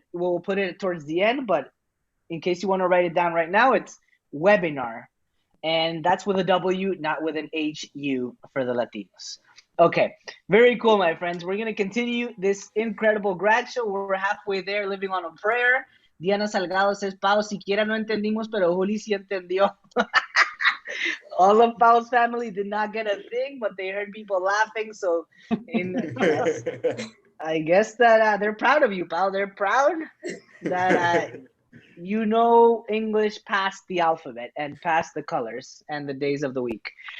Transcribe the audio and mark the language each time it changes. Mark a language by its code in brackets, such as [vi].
[en] We'll put it towards the end, but in case you want to write it down right now, it's webinar. And that's with a W, not with an HU for the Latinos. Okay, very cool, my friends. We're going to continue this incredible grad show. We're halfway there, living on a prayer. [es] Diana Salgado says, Pao, siquiera no entendimos, pero Juli sí entendió. [en] All of Pao's family did not get a thing, but they heard people laughing. So I guess that they're proud of you, Pao. They're proud that you know English past the alphabet and past the colors and the days of the week.